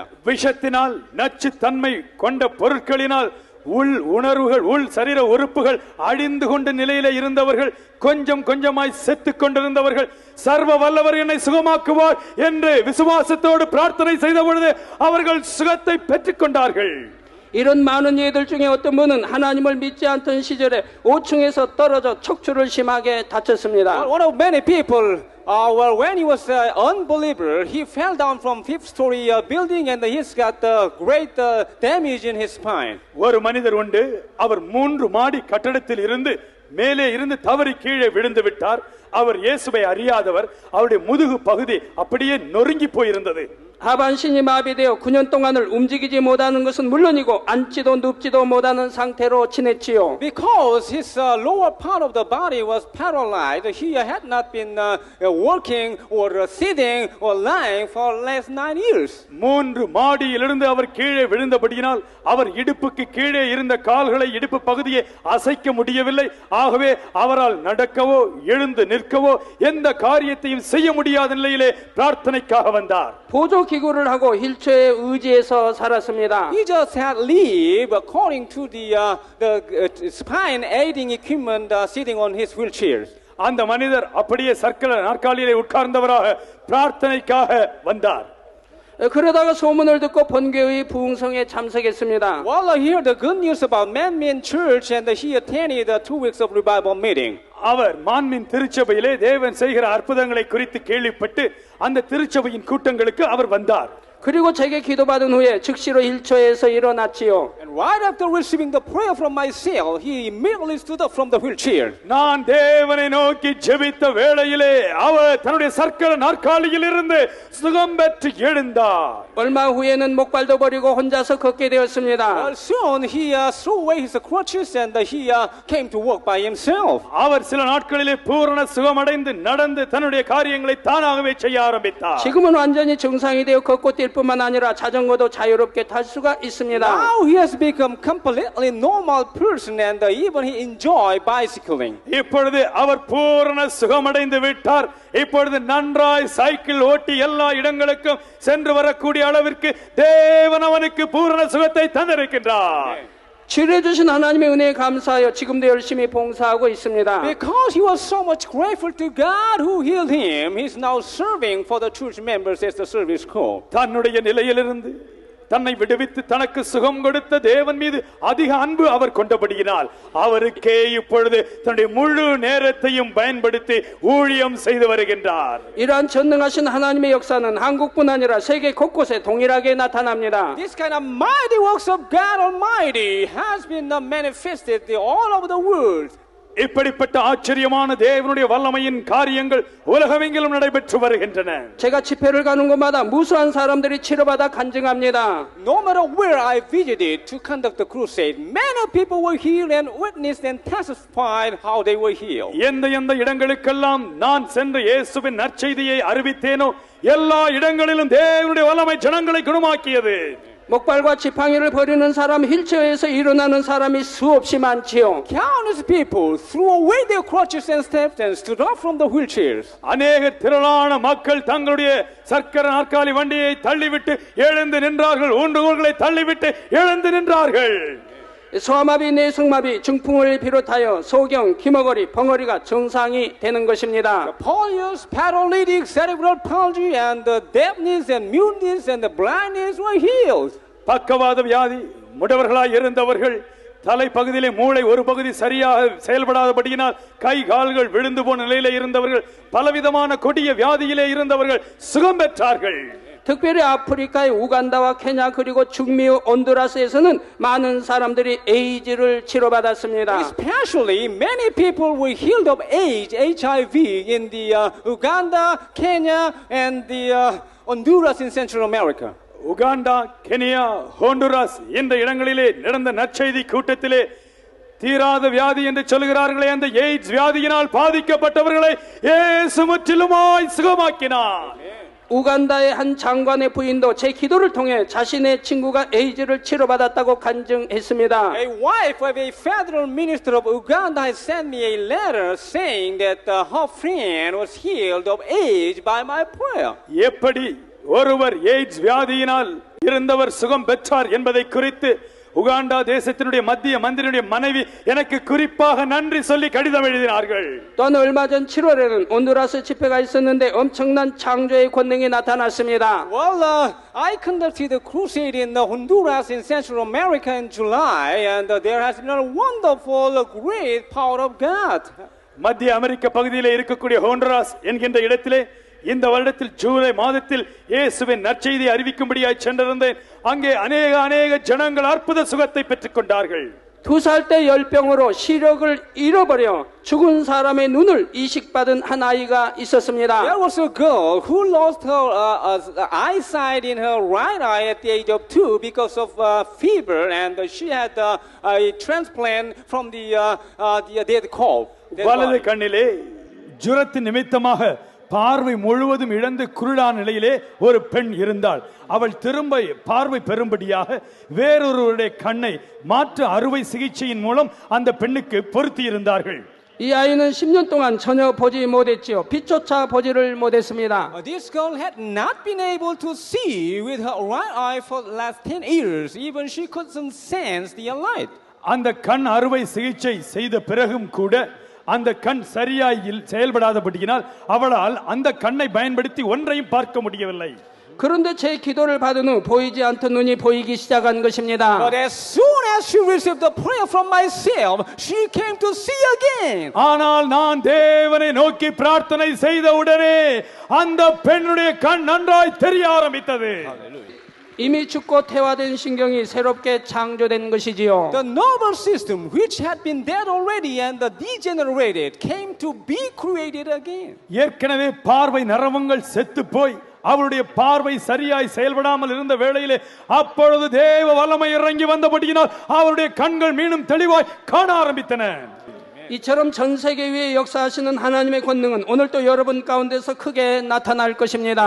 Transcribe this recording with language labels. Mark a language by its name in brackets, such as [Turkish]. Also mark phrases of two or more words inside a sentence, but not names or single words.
[Tamil] விஷத்தினால், நச்சு தன்மை கொண்ட பொருட்களினால் உள் உணர்வுகள், உள் சரீர உறுப்புகள் அழிந்து கொண்ட நிலையில இருந்தவர்கள், கொஞ்சம் கொஞ்சமாய் செத்து கொண்டிருந்தவர்கள், சர்வ வல்லவர் என்னை சுகமாக்குவார் என்று விசுவாசத்தோடு பிரார்த்தனை செய்த பொழுது அவர்கள் சுகத்தை பெற்றுக் கொண்டார்கள். [Korean] 이런 많은 예들 중에 어떤 분은 하나님을 믿지 않던 시절에 5층에서 떨어져 척추를 심하게 다쳤습니다. [English] One of many people, when he was an unbeliever, he fell down from fifth-story building and he's got great damage in his spine. [Tamil] ஒரு மனிதர் உண்டு, அவர் 3 மாடி கட்டடத்தில் இருந்து மேலே இருந்து தவறி கீழே விழுந்து விட்டார். அவர் இயேசுவை அறியாதவர். அவருடைய முதுகு பகுதி அப்படியே நொறுங்கி போயிருந்தது. [Korean] 하반신이 마비되어 9년 동안을 움직이지 못하는 것은 물론이고 앉지도 눕지도 못하는 상태로 지냈지요. [English] Because his lower part of the body was paralyzed, he had not been working or sitting or lying for last 9 years. [Tamil] 3 மாடியிலிருந்து அவர் கீழே விழுந்தபடியினால் அவர் இடுப்புக்கு கீழே இருந்த கால்களை, இடுப்பு பகுதியை அசைக்க முடியவில்லை. ஆகவே அவரால் நடக்கவோ எழுந்து நிற்கவோ எந்த காரியத்தையும் செய்ய முடியாத நிலையிலே பிரார்த்தனைக்காக வந்தார். [Korean] 보조 기구를 하고 휠체어에 의지해서 살았습니다. [English] He just had lived according to the spine aiding equipment sitting on his wheelchair. [Tamil] அந்த மனிதர் அப்படியே சர்க்கல நாற்காலியிலே உட்கார்ந்தவராக பிரார்த்தனைக்காக வந்தார். [Korean] 그러다가 소문을 듣고 본교의 부흥성에 참석했습니다. [English] Well, I heard the good news about Manmin Church and he attended the 2 weeks of revival meeting. [Tamil] அவர் மான்மின் திருச்சபையிலே தேவன் செய்கிற அற்புதங்களை குறித்து கேள்விப்பட்டு அந்த திருச்சபையின் கூட்டங்களுக்கு அவர் வந்தார். [Korean] 그리고 제게 기도받은 후에 즉시로 힐초에서 일어났지요. [English] And right after receiving the prayer from myself, he immediately stood up from the wheelchair. [Tamil] நான் தேவனை நோக்கி ஜெபித்த வேளையிலே அவர் தன்னுடைய சர்க்கர நாற்காலியில் இருந்து சுகம் பெற்று எழுந்தார். [Korean] 얼마 후에는 목발도 버리고 혼자서 걷게 되었습니다. [English] Soon he threw away his crutches and he came to work by himself. [Tamil] அவர் சில நாட்களிலே பூரண சுகமடைந்து நடந்து தன்னுடைய காரியங்களை தானாகவே செய்ய ஆரம்பித்தார். [Korean] 지금은 완전히 정상이 되어 걷고 뛸 뿐만 아니라 자전거도 자유롭게 탈 수가 있습니다. [English] Now he has become completely normal person and even he enjoy bicycling. [Tamil] இப்பொழுது அவர் பூரண சுகமடைந்து விட்டார். இப்பொழுது நன்றாய் சைக்கிள் ஓட்டி எல்லா இடங்களுக்கும் சென்று வரக்கூடிய அளவிற்கு தேவன் அவனுக்கு பூரண சுகத்தை தந்திருக்கின்றார். [Korean] 치료해 주신 하나님의 은혜에 감사하여 지금도 열심히 봉사하고 있습니다. [English] Because he was so much grateful to God who healed him, he is now serving for the church members as the service call. [Tamil] தன்னுடைய நிலையிலிருந்து தன்னை விடுவித்து தனக்கு சுகம் கொடுத்த தேவன் மீது அதிக அன்பு அவர் கொண்டபடியினால் அவருக்கே இப்பொழுது தன்னுடைய முழு நேரத்தையும் பயன்படுத்தி ஊழியம் செய்து வருகின்றார். [Korean] 이러한 전능하신 하나님의 역사는 한국뿐 아니라 세계 곳곳에 동일하게 나타납니다. [English] This kind of mighty works of God Almighty has been manifested all over the world. [Tamil] இப்படிப்பட்ட ஆச்சரியமான தேவனுடைய வல்லமையின் காரியங்கள் உலகமெங்கிலும் நடைபெற்று வருகின்றன. [Korean] 제가 집회를 가는 곳마다 무수한 사람들이 치료받아 간증합니다. [English] No matter where I visited to conduct the crusade, many people were healed and witnessed and testified how they were healed. [Tamil] எந்த இடங்களுக்கெல்லாம் நான் சென்று இயேசுவின் நற்செய்தியை அறிவித்தேனோ எல்லா இடங்களிலும் தேவனுடைய வல்லமை ஜனங்களை குணமாக்கியது. [Korean] 목발과 지팡이를 버리는 사람, 휠체어에서 일어나는 사람이 수없이 많지요. [English] Countless people threw away their crutches and steps and stood up from the wheelchairs. [Tamil] அநேக திரளான மக்கள் தங்களுடைய சக்கர நாற்காலி வண்டியை தள்ளிவிட்டு எழுந்து நின்றார்கள். ஊன்றுகோல்களை தள்ளிவிட்டு எழுந்து நின்றார்கள். [Korean] 소아마비, 내성마비, 중풍을 비롯하여 소경, 기머거리, 벙어리가 정상이 되는 것입니다. [English] Polio, paralytic, cerebral palsy, and the deafness and muteness and the blindness were healed. [Tamil] பக்கவாத வியாதி முடவர்களாய் இருந்தவர்கள், தலைப்பகுதியிலே மூளை ஒரு பகுதி சரியாக செயல்படாதபடியினால் கை கால்கள் விழுந்து போன நிலையிலே இருந்தவர்கள், பலவிதமான கொடிய வியாதியிலே இருந்தவர்கள் சுகம் பெற்றார்கள். [Korean] 특별히 아프리카의 우간다와 케냐 그리고 중미 온두라스에서는 많은 사람들이 에이즈를 치료받았습니다. [English] Especially, many people were healed of AIDS, HIV in the Uganda, Kenya, and the Honduras in Central America. [Tamil] உகாண்டா, கெனியா, ஹோண்டுராஸ் என்ற இடங்களிலே நடந்த நற்செய்தி கூட்டத்திலே தீராத வியாதி என்று சொல்கிறார்களே அந்த எய்ட்ஸ் வியாதியினால் பாதிக்கப்பட்டவர்களை இயேசு முற்றிலுமாய் சுகமாக்கினார். [Korean] 우간다의 한 장관의 부인도 제 기도를 통해 자신의 친구가 에이즈를 치료받았다고 간증했습니다. [English] A wife of a federal minister of Uganda has sent me a letter saying that her friend was healed of AIDS by my prayer. [Tamil] எப்படி ஒருவர் எய்ட்ஸ் வியாதியினால் இருந்தவர் சுகம் பெற்றார் என்பதை குறித்து உகாண்டா தேசத்தினுடைய மத்திய மந்திரியுடைய மனைவி எனக்கு குறிப்பாக நன்றி சொல்லி கடிதம் எழுதினார்கள். [Korean] 또한 얼마 전 7월에는 온두라스 집회가 있었는데 엄청난 창조의 권능이 나타났습니다. [English] Well, I conducted a crusade in Honduras in Central America in July, and there has been a wonderful, great power of God. [Tamil] மத்திய அமெரிக்க பகுதியிலே இருக்கக்கூடிய ஹோண்டுராஸ் என்கின்ற இடத்திலே இந்த வருடத்தில் ஜூலை மாதத்தில் இயேசுவின் நற்செய்தியை அறிவிக்கும்படியாய் சென்றிருந்தேன். அங்கே அநேக ஜனங்கள் அற்புத சுகத்தை பெற்றுக் கொண்டார்கள். [Korean] 2살 때 열병으로 시력을 잃어버려 죽은 사람의 눈을 이식받은 한 아이가 있었습니다. [English] There was a girl who lost her eyesight in her right eye at the age of 2 because of fever, and she had a transplant from the dead cow. [Tamil] வலது கண்ணிலே ஜுரத்தின் நிமித்தமாக பார்வை முழுவதும் இழந்து குருடான நிலையிலே ஒரு பெண் இருந்தாள். அவள் திரும்ப பார்வை பெறும்படியாக வேறொருவருடைய கண்ணை மாற்று அறுவை சிகிச்சையின் மூலம் அந்த பெண்ணுக்கு பொருத்தி இருந்தார்கள். [Korean] 이 아이는 10년 동안 전혀 보지 못했지요. 빛조차 보지를 못했습니다. [English] This girl had not been able to see with her right eye for the last 10 years. Even she couldn't sense the light. [Tamil] அந்த கண் அறுவை சிகிச்சை செய்த பிறகும் கூட அந்த கண் சரியாய் செயல்படாதபடியினால் அவளால் அந்த கண்ணை பயன்படுத்தி ஒன்றையும் பார்க்க முடியவில்லை. [Korean] 그런데 제 기도를 받은 후 보이지 않던 눈이 보이기 시작한 것입니다. [English] But as soon as she received the prayer from myself, she came to see again. [Tamil] ஆனால் நான் தேவனை நோக்கி பிரார்த்தனை செய்த உடனே அந்த பெண்ணுடைய கண் நன்றாய் தெரிய ஆரம்பித்தது. [Korean] 이미 죽고 퇴화된 신경이 새롭게 창조된 것이지요. [English] The nervous system, which had been dead already and degenerated, came to be created again. [Tamil] ஏற்கனவே பார்வை நரம்புகள் செத்து போய் அவருடைய பார்வை சரியாய் செயல்படாமல் இருந்த வேளையிலே அப்பொழுது தேவ வல்லமை இறங்கி வந்தபடியினால் அவருடைய கண்கள் மீண்டும் தெளிவாய் காண ஆரம்பித்தன. [Korean] 이처럼 전 세계 위에 역사하시는 하나님의 권능은 오늘도 여러분 가운데서 크게 나타날 것입니다.